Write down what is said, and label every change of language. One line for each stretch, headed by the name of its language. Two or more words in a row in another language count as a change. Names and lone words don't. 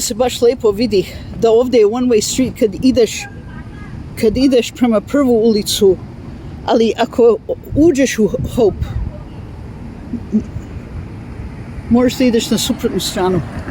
Serbian: se baš lepo vidi da ovde je
English: one way street
Serbian: kad ideš prema prvu ulicu, ali ako uđeš u Hope možeš da ideš na suprotnu stranu.